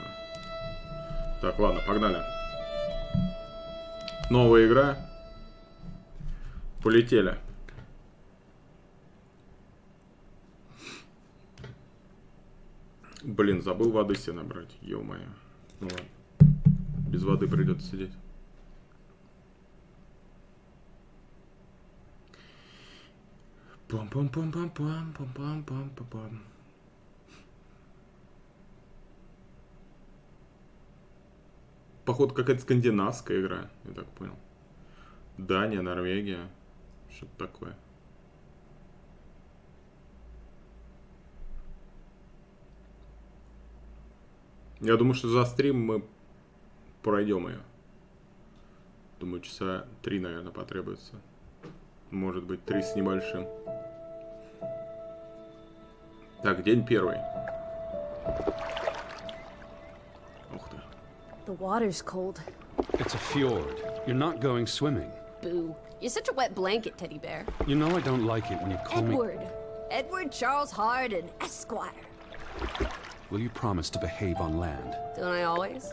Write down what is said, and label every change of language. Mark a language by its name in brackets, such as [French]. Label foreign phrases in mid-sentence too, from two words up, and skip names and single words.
[Russian] Так, ладно, погнали. Новая игра. Полетели. Блин, забыл воды себе набрать. Ё-моё. Ну ладно. Без воды придется сидеть. Пам-пам-пам-пам-пам-пам-пам-пам-пам. Походу какая-то скандинавская игра, я так понял. Дания, Норвегия. Что-то такое. Я думаю, что за стрим мы пройдем ее. Думаю, часа 3, наверное, потребуется. Может быть, 3 с небольшим. Так, день первый. Ух ты. [English] The water's cold. It's a fjord. You're not going swimming. Boo. You're such a wet blanket, teddy bear. You know I don't like it when you call Edward. Edward Charles Hardin, Esquire. Will you promise to behave on land? Don't I always?